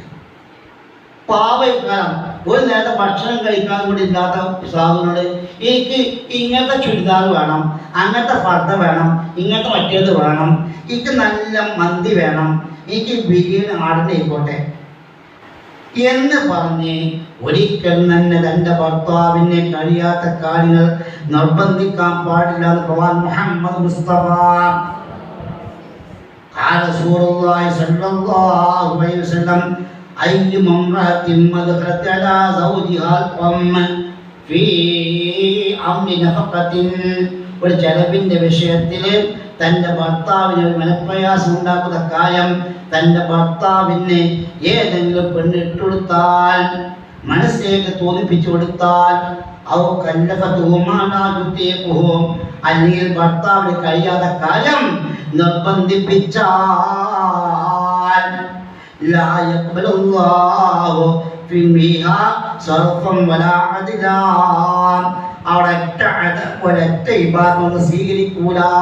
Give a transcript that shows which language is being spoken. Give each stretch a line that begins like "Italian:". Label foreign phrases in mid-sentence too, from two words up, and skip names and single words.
Malayalam: പാവക്കാലം ഒരു നേരത്തെ ഭക്ഷണം കഴിക്കാൻ കൂടി ഇല്ലാത്ത സാധനങ്ങൾ, എനിക്ക് ഇങ്ങനത്തെ ചുരിദാർ വേണം, അങ്ങനത്തെ ഫർദ വേണം, ഇങ്ങനത്തെ മറ്റേത് വേണം, എനിക്ക് നല്ല മന്തി വേണം, എനിക്ക് ബിരിയാണി ആടിനായിക്കോട്ടെ എന്ന് പറഞ്ഞ് ഒരിക്കൽ തന്നെ തൻ്റെ ഭർത്താവിനെ കഴിയാത്ത കാര്യങ്ങൾ നിർബന്ധിക്കാൻ പാടില്ല എന്ന് പ്രവാചകൻ മുഹമ്മദ് മുസ്തഫ. ആ
Arabic: قال رسول الله صلى الله عليه وسلم أي امرأة أدخلت على زوجها القم في أمر نفقة
Malayalam: ഒരു ചെലവിൻ്റെ വിഷയത്തിൽ തൻ്റെ ഭർത്താവിന് ഒരു മനപ്രയാസം ഉണ്ടാക്കുന്ന കാര്യം തൻ്റെ ഭർത്താവിന് ഏതെങ്കിലും പെണ്ണിട്ടുകൊടുത്താൽ, മനസ്സിലേക്ക് തോന്നിപ്പിച്ചു കൊടുത്താൽ, അല്ലെങ്കിൽ ഭർത്താവിന് കഴിയാത്ത കാര്യം നിർബന്ധിപ്പിച്ചാൽ
Arabic: لا يقبل الله فيها صرفا ولا عدلا,
Malayalam: അവിടെ ഒരൊറ്റ ഇബാദത്ത് സ്വീകരിക്കൂല.